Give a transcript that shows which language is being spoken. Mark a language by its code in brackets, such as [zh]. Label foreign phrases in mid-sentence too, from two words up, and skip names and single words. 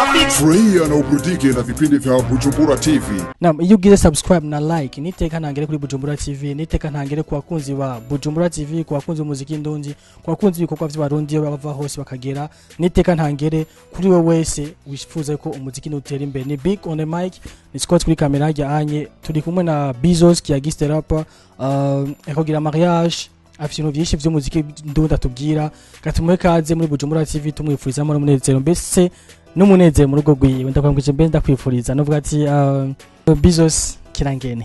[sw] Furahia na uburudike na vipindi vya Bujumbura TV. Naam, [rn] iyo ugize subscribe na like niteka ntangere kuri Bujumbura TV, niteka ntangere ku bakunzi ba Bujumbura TV, ku bakunzi umuziki ndonzi, ku bakunzi ibikorwa by'abarundi bava hose bakagera, niteka ntangere kuri we wese wifuza ko umuziki nutera imbere. Ni Big on the mic, ni Scott kuri kamera yanye, turi kumwe na Bizos Kiyagiste rapper, ekogira mariage afite ibintu byinshi by'umuziki ndunda tubwira, gatumwe kaze muri Bujumbura TV tumwifuriza mu munezero mbese n'umunezero mu rugo rwiwe. Ndakwambije mbe ndakwifuriza novuga ati Bizos kirangene.